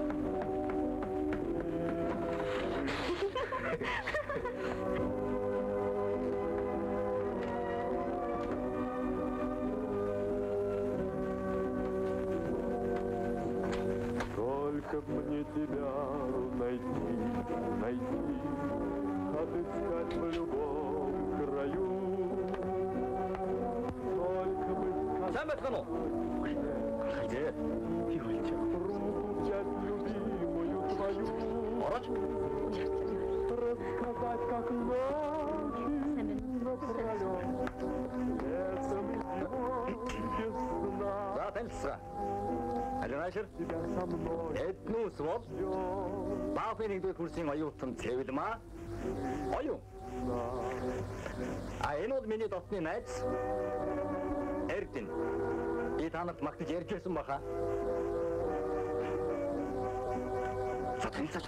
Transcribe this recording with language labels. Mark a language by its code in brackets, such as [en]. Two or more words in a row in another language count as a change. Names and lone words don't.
[ru] Только б мне тебя найти, отыскать в любом краю. Только бы [mn] Сайн байна уу? Хажээ. Юу болж байна? [ru] руку взять любимую твою, [mn] Орооч. [ru] рассказать, как ночи напролет, летом зимой без сна. [mn] За танилцгаа. Алинашэр. [ru] Тебя со мной [mn] Эднүүс бол [ru] ждет. [mn] Баахын нэгдүгээр курсын оюутан Цэвэлмаа. Оюун. Энэ бол миний дотны найз. Эрдэнэ. Би танарт магтаж ярьж байсан баха. За танилцаач.